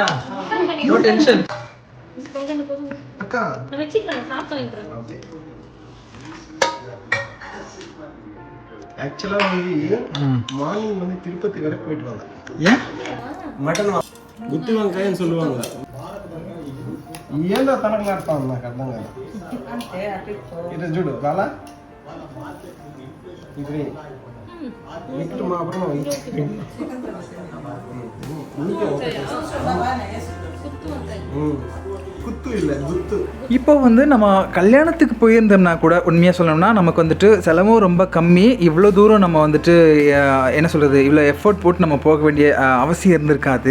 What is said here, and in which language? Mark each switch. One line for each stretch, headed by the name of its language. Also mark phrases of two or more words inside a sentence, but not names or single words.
English: no tension.
Tamil: அக்கா ஆக்சுவலா வந்து மார்னிங் வந்து திருப்பதி வரை போயிட்டு வாங்க. ஏன் மட்டன் குத்து வெங்காயம் சொல்லுவாங்க.
Telugu: ఏందో తనకలాడతాను, నాకు అర్థం కాదు. ఇటు చూడు కాలా ఇది ఇక్కడ మా అప్పుడు
Tamil: குத்து இல்லை குத்து. இப்போ வந்து நம்ம கல்யாணத்துக்கு போயிருந்தோம்னா கூட உண்மையாக சொல்லணும்னா நமக்கு வந்துட்டு செலவும் ரொம்ப கம்மி. இவ்வளோ தூரம் நம்ம வந்துட்டு என்ன சொல்கிறது, இவ்வளோ எஃபோர்ட் போட்டு நம்ம போக வேண்டிய அவசியம் இருந்திருக்காது.